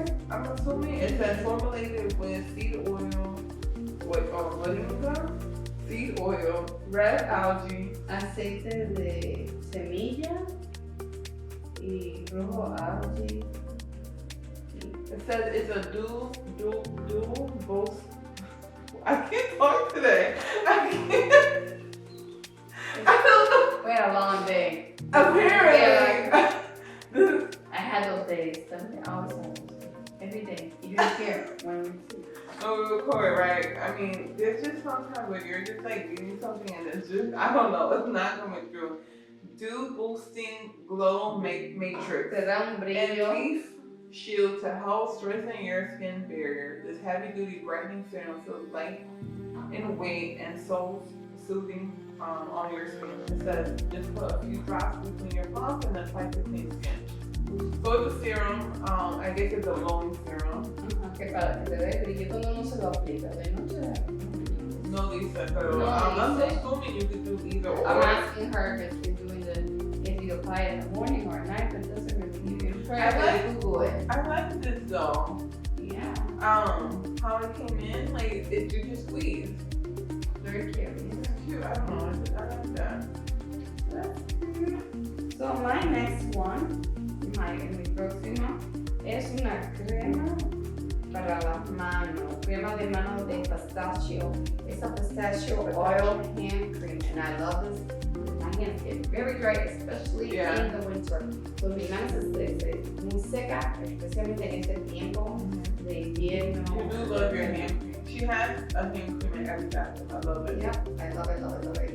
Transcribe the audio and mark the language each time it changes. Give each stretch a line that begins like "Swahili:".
English: I'm assuming it says formulated with seed oil. What do you got? Seed oil, red algae,
Spanish: Aceite de semilla y rojo algae.
English: it says it's a dual both. I can't talk today. I can't. I don't know. We had a long day. Apparently. This, I had those days. I always had those days. Every day. You didn't care when we we record, right? I mean, there's just sometimes where you're just like reading something and it's just, I don't know, it's not coming through. Dew boosting glow matrix.
Spanish: te da un
English: And
Spanish: brillo.
English: leaf shield to help strengthen your skin barrier. This heavy duty brightening serum feels light in weight and so soothing on your skin. It says just put a few drops between your palms and apply to clean skin. So it's a serum, I guess it's a glowing serum.
Spanish: Ajá, que para que te dé brillo cuando uno se lo aplica. De noche. No, Lisa, pero No,
English: I'm Lisa. assuming you could do either or. I'm asking her if you're doing if you apply it in the morning or at night, but it doesn't really give you. I like- Google it. I like this though. Yeah. How it came in, like it you just squeeze. Very cute. It's cute. I don't know. I like that.
Spanish: So my next one, mi próxima, es una crema para las manos, crema de manos de pistachio.
English: It's a pistachio oil hand cream, and I love this. My hands get very dry, especially in the winter.
Spanish: So mi mano se muy seca, especialmente en este tiempo de invierno.
English: You do love your hand cream. She has a hand cream in every bathroom. I love it. Yep, I love it, love it, love it.